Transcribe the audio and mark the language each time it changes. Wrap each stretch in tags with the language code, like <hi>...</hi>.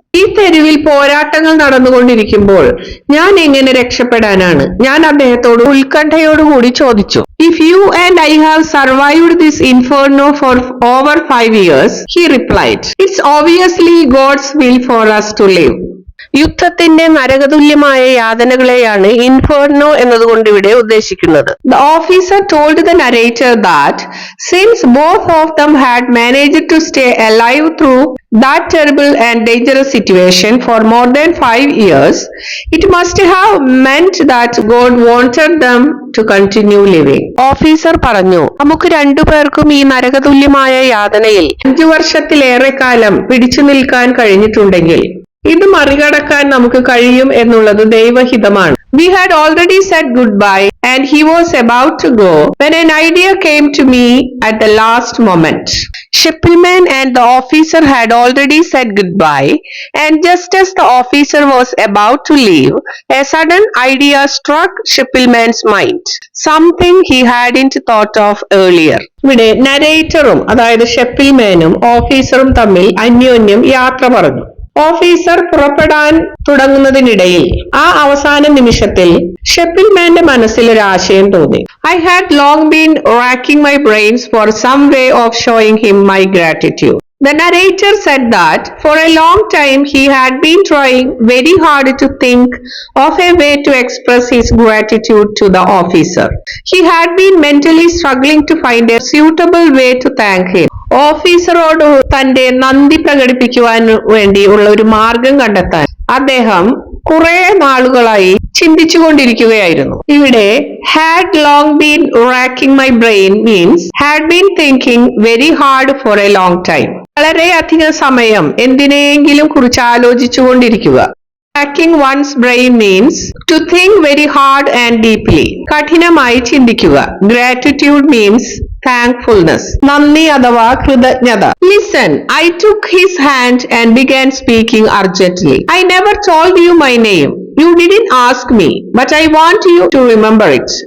<ml>ഈ തെരുവിൽ പോരാട്ടങ്ങൾ നടന്നുകൊണ്ടിരിക്കുമ്പോൾ ഞാൻ എങ്ങനെ രക്ഷപ്പെടാനാണ്? ഞാൻ അദ്ദേഹത്തോട് ഉത്കണ്ഠയോടുകൂടി ചോദിച്ചു.</ml> <en>If you and I have survived this inferno for over 5 years, he replied, it's obviously God's will for us to live.</en> <ml>യുദ്ധത്തിന്റെ നരകതുല്യമായ യാതനകളെയാണ് ഇൻഫെർനോ എന്നതുകൊണ്ട് ഇവിടെ ഉദ്ദേശിക്കുന്നത്.</ml> <en>The officer told the narrator that since both of them had managed to stay alive through that terrible and dangerous situation for more than 5 years, it must have meant that God wanted them to continue living.</en> <ml>Officer പറഞ്ഞു, നമുക്ക് രണ്ടുപേർക്കും ഈ നരകതുല്യമായ യാതനയിൽ 5 വർഷത്തിലേറെ കാലം പിടിച്ചു നിൽക്കാൻ കഴിഞ്ഞിട്ടുണ്ടെങ്കിൽ ഇത് മറികടക്കാൻ നമുക്ക് കഴിയും എന്നുള്ളത് ദൈവഹിതമാണ്.</ml> <en>We had already said goodbye and he was about to go when an idea came to me at the last moment. Scheppelmann and the officer had already said goodbye and just as the officer was about to leave, a sudden idea struck Scheppelmann's mind. Something he hadn't thought of earlier.</en> <ml>ഇവിടെ നരേറ്ററും അതായത് ഷെപ്പിൽമാനും ഓഫീസറും തമ്മിൽ അന്യോന്യം യാത്ര പറഞ്ഞു. Officer പുറപ്പെടാൻ തുടങ്ങുന്നതിനിടയിൽ ആ അവസാന നിമിഷത്തിൽ ഷെപ്പിൽമാന്റെ മനസ്സിൽ ഒരു ആശയം തോന്നി.</ml> <en>I had long been racking my brains for some way of showing him my gratitude. The narrator said that for a long time he had been trying very hard to think of a way to express his gratitude to the officer. He had been mentally struggling to find a suitable way to thank him.</en> <ml>ഓഫീസറോട് തന്റെ നന്ദി പ്രകടിപ്പിക്കുവാൻ വേണ്ടി ഉള്ള ഒരു മാർഗം കണ്ടെത്താൻ അദ്ദേഹം കുറെ നാളുകളായി ചിന്തിച്ചുകൊണ്ടിരിക്കുകയായിരുന്നു. ഇവിടെ</ml> <en>had long been racking my brain means had been thinking very hard for a long time.</en> <ml>വളരെയധികം സമയം എന്തിനെങ്കിലും കുറിച്ച് ആലോചിച്ചുകൊണ്ടിരിക്കുക.</ml> <en>Racking one's brain means to think very hard and deeply.</en> <ml>കഠിനമായി ചിന്തിക്കുക.</ml> <en>Gratitude means thankfulness.</en> <ml>നന്ദി അഥവാ കൃതജ്ഞത.</ml> <en>Listen, I took his hand and began speaking urgently. I never told you my name. You didn't ask me, but I want you to remember it.</en>